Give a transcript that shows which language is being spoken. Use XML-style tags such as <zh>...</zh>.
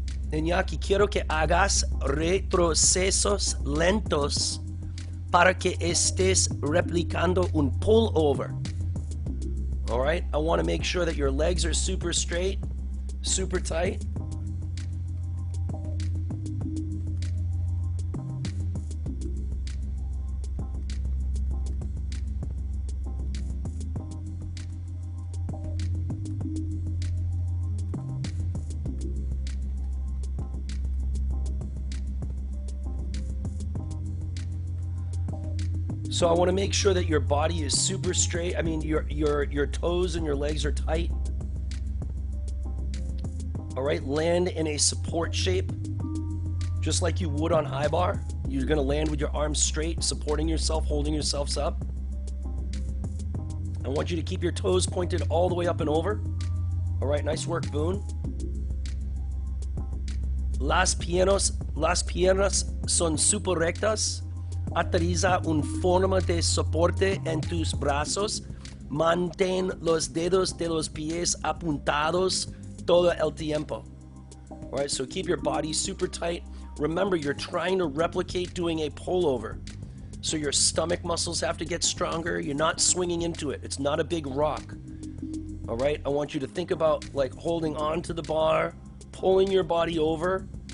<es>Iñaki, quiero que hagas retrocesos lentos para que estés replicando un pullover.</es> <en>All right, I want to make sure that your legs are super straight, super tight. So I want to make sure that your body is super straight. I mean, your toes and your legs are tight. All right, land in a support shape, just like you would on high bar. You're gonna land with your arms straight, supporting yourself, holding yourselves up. I want you to keep your toes pointed all the way up and over. All right, nice work, Boone.</en> <es>Las piernas son super rectas. Aterriza un forma de soporte en tus brazos. Mantén los dedos de los pies apuntados todo el tiempo.</es> <en>All right, so keep your body super tight. Remember, you're trying to replicate doing a pullover. So your stomach muscles have to get stronger. You're not swinging into it. It's not a big rock. All right, I want you to think about like holding on to the bar, pulling your body over.</en>